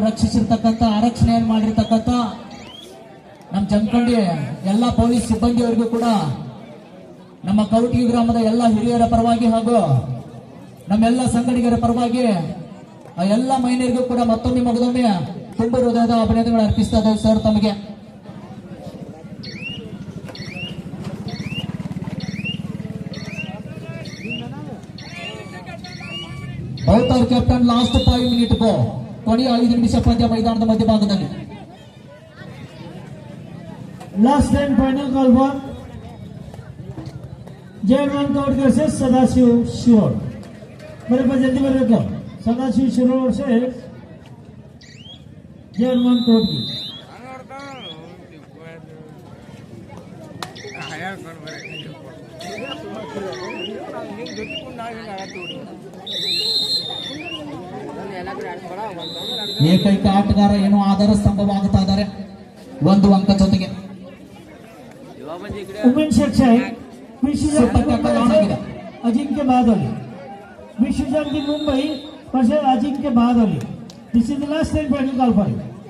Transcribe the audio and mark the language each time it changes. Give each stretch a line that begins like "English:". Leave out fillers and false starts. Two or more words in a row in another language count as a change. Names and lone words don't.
Kannada: ರಕ್ಷಿಸಿರ್ತಕ್ಕಂಥ ಆರಕ್ಷಣೆಯನ್ನು ಮಾಡಿರ್ತಕ್ಕಂಥ ನಮ್ಮ ಜಮಖಂಡಿ ಎಲ್ಲ ಪೊಲೀಸ್ ಸಿಬ್ಬಂದಿಯವರಿಗೂ ಕೂಡ ನಮ್ಮ ಕೌಟಿಗಿ ಗ್ರಾಮದ ಎಲ್ಲ ಹಿರಿಯರ ಪರವಾಗಿ ಹಾಗೂ ನಮ್ಮೆಲ್ಲ ಸಂಘಟಕರ ಪರವಾಗಿ ಆ ಎಲ್ಲ ಮಹಿಳೆಯರಿಗೂ ಕೂಡ ಮತ್ತೊಮ್ಮೆ ಮಗದೊಮ್ಮೆ ತುಂಬ ಹೃದಯದ ಅಭಿನಂದನೆಗಳು ಅರ್ಪಿಸ್ತಾ ಇದ್ದೇವೆ ಸರ್ ತಮಗೆ. ಬಹುತಾರ್
English: captain last 5 minute go,
Kannada: ಕೊನೆಯ 5 ನಿಮಿಷ ಪಂದ್ಯ ಮೈದಾನದ ಮಧ್ಯಭಾಗದಲ್ಲಿ.
English: last and final call for Jayman Kaut versus Sadashiv Shirod.
Hindi: मेरे पास जल्दी मेरे को सदाशिव शिरोड वर्सेस जयमान कौट की.
Kannada: ಏಕೈಕ ಆಟಗಾರ ಏನೋ ಆಧಾರ ಸ್ತಂಭವಾಗುತ್ತಾ ಇದ್ದಾರೆ 1 ಅಂಕ ಜೊತೆಗೆ.
English: women section अजिंक्य बादोली, विश्वजन की मुंबई वर्सेस अजिंक्य बादोली. this is the last and final call for you.